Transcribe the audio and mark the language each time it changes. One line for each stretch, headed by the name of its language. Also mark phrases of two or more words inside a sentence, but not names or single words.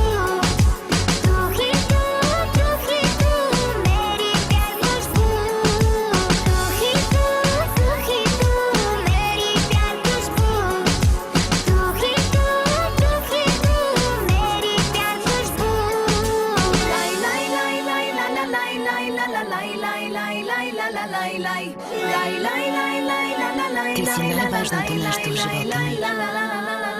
Hindi: तू ही तू मेरी प्यार खुशबू। तू ही तू मेरी प्यार खुशबू। तू ही तू मेरी प्यार खुशबू। Lay lay lay lay la la lay lay la la lay lay lay lay la la lay lay lay lay lay lay la la lay.
Bulgarian: Ти си най-важното нещо в живота ми.